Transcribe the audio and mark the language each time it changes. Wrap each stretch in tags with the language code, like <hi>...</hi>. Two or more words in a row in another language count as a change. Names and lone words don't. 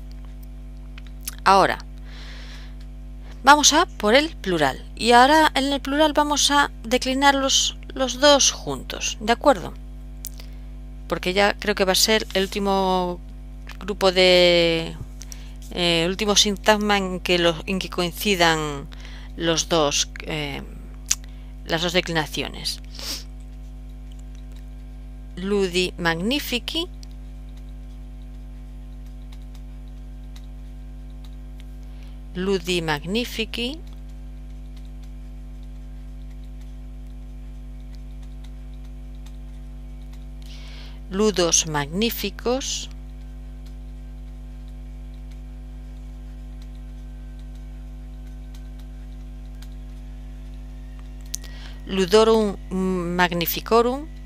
<es>Ahora vamos a por el plural, y ahora en el plural vamos a declinar los dos juntos, ¿de acuerdo? Porque ya creo que va a ser el último grupo de último sintagma en que coincidan los dos, las dos declinaciones.</es> <la>Ludi magnifici, ludi magnifici, ludos magníficos, ludorum magnificorum,</la>